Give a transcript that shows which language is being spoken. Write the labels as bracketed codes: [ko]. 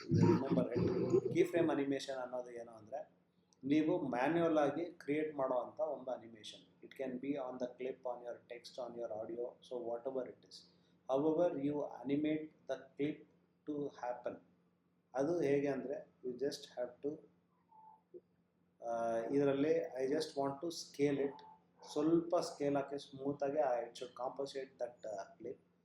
[en] Remember it. [kn] Key frame animation ಅನ್ನೋದು ಏನು ಅಂದರೆ, ನೀವು ಮ್ಯಾನ್ಯುವಲ್ ಆಗಿ ಕ್ರಿಯೇಟ್ ಮಾಡೋ ಅಂಥ ಒಂದು animation. [en] It can be on the clip, on your text, on your audio, so what ever it is. However, you animate the clip to happen. [kn] ಅದು ಹೇಗೆ ಅಂದರೆ, [en] you just have to [kn] ಇದರಲ್ಲಿ [en] I just want to scale it. [kn] ಸ್ವಲ್ಪ scale ಹಾಕಿ ಸ್ಮೂತಾಗಿ [en] It should compensate that clip.